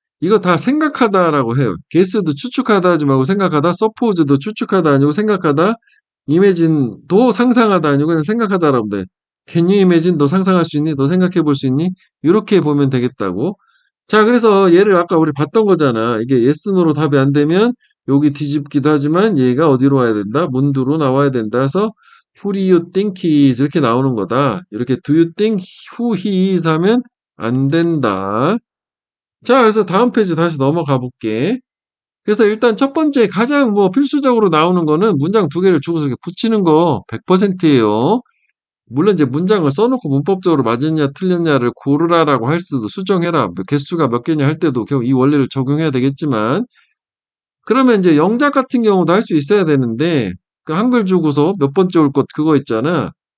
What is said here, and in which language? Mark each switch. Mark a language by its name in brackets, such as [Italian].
[Korean] 이거 다 생각하다라고 해요. guess도 추측하다 하지 말고 생각하다, suppose도 추측하다 아니고 생각하다, imagine도 상상하다 아니고 그냥 생각하다라고 돼. [English] Can you imagine? [Korean] 너 상상할 수 있니? 너 생각해 볼 수 있니? 이렇게 보면 되겠다고. 자, 그래서 얘를 아까 우리 봤던 거잖아. 이게 yes, no로 답이 안 되면 여기 뒤집기도 하지만 얘가 어디로 와야 된다? 문두로 나와야 된다. 해서 [English] who do you think he is? [Korean] 이렇게 나오는 거다. 이렇게 [English] do you think who he is [Korean] 하면 안 된다. 자, 그래서 다음 페이지 다시 넘어가 볼게. 그래서 일단 첫 번째 가장 뭐 필수적으로 나오는 거는 문장 두 개를 주고서 이렇게 붙이는 거 100%예요. 물론 이제 문장을 써놓고 문법적으로 맞았냐 틀렸냐를 고르라라고 할 수도 수정해라. 뭐 개수가 몇 개냐 할 때도 결국 이 원리를 적용해야 되겠지만 그러면 이제 영작 같은 경우도 할 수 있어야 되는데 그 한글 주고서 몇 번째 올 것 그거 있잖아.